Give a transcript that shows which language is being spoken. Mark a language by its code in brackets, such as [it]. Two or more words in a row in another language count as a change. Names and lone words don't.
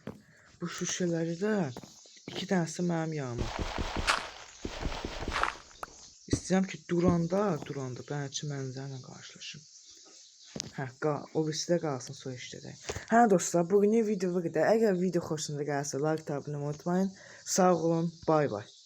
[az] Bu şüşələri də 2 dənəsi mənim yanıma. İstəyirəm ki, duranda bəlkə mənzərlə qarşılaşım. O birisi də qalsın soy işlədə. Hə dostlar, bugünün video bu qədər. Əgər video xoşunuza gəlsə like, abunə olmayı unutmayın. Sağ olun, [en] bay bay.